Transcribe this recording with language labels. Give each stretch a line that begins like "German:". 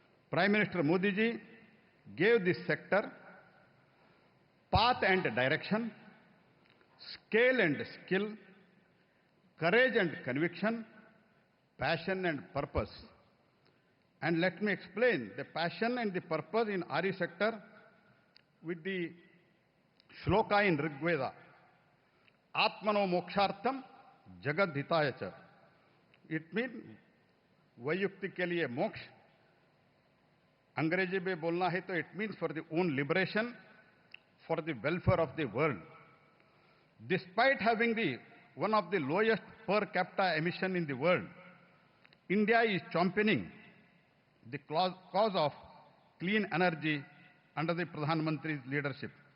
English: Prime Minister Modi ji gave this sector path and direction, scale and skill, courage and conviction, passion and purpose. And let me explain the passion and the purpose in RE sector with the shloka in Rig Veda.
Sanskrit: Atmano mokshartham jagad hitaya cha.
English: It means
Hindi: वयुक्ति के लिए मोक्ष. अंग्रेजी में बोलना है तो
English: it means for the own liberation, for the welfare of the world. Despite having one of the lowest per capita emission in the world, India is championing the cause of clean energy under the Pradhan Mantri's leadership.